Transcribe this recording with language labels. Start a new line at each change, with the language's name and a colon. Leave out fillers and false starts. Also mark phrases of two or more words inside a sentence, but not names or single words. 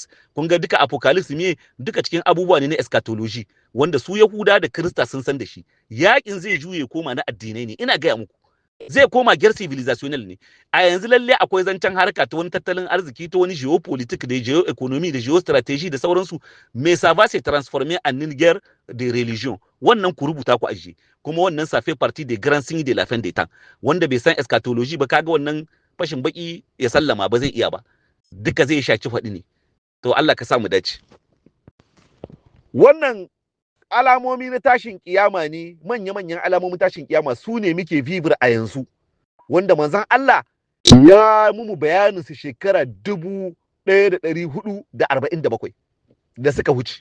Hausa: Kun ga duka apocalypse me duka cikin abubuwa ne na eschatology wanda su Yahuda da Kirista sun san da shi. Yakin zai juye koma na addinai ne, ina gaya muku. Zai koma
French: guerre civilisational
Hausa: ne. A yanzu lalle akwai zancen harka ta wani tattalin arziki, ta wani geopolitik da geoeconomy da geostrategy da sauransu.
French: Mais ça va se transformer en une guerre de religion.
Hausa: Wannan ku rubuta ku ajiye. Kuma wannan
French: ça fait partie des grands signes de la fin des temps.
Hausa: Wanda bai san eschatology ba, kaga wannan fashin baki ya sallama ba zai iya ba. Duka zai shaci faɗi ne. To Allah ka sa mu dace. Wannan alamomi na tashin kiyama ne, manya-manyan alamomin tashin kiyama su ne muke vivir a yanzu, wanda manzon Allah ya mumu bayanin su shekara 1447 da suka wuce.